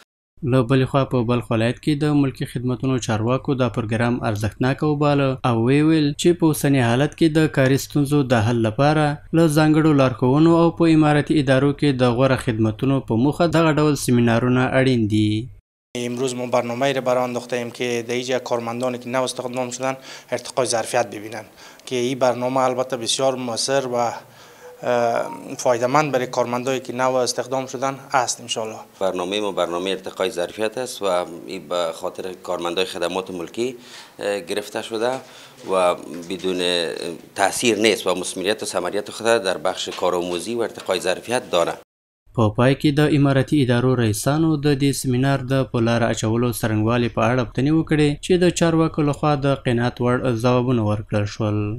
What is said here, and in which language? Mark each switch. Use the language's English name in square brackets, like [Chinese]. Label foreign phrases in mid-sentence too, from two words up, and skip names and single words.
[Pashto] له بلې خوا په بلخ ولایت کې د ملکي خدمتونو چارواکو دا پروګرام ارزښتناک وباله او ویل چې په اوسني حالت کې د کاري ستونزو د حل لپاره له ځانګړو لارښوونو او په اماراتي ادارو کې د غوره خدمتونو په موخه دغه ډول سیمینارونه اړین دي. [Persian] امروز ما برنامه‌ای را برای انداخته ایم که در اینجا کارمندانی که نو استخدام شدن ارتقای ظرفیت ببینن که این برنامه البته بسیار موثر و فایده‌مند برای کارمندانی که نو استخدام شدن است [Arabic] ان شاء الله. [Persian] برنامه ما برنامه ارتقای ظرفیت است و این به خاطر کارمندای خدمات ملکی گرفته شده و بدون تاثیر نیست و مثمریت و ثمریت خود در بخش کارآموزی و ارتقای ظرفیت داره. [Pashto] په پای کې د اماراتي ادارو رئیسانو د دې سیمینار د په لاره اچولو څرنګوالي په اړه پوښتنې وکړې چې د چارواکو لخوا د قناعت وړ ځوابونه ورکړل شول.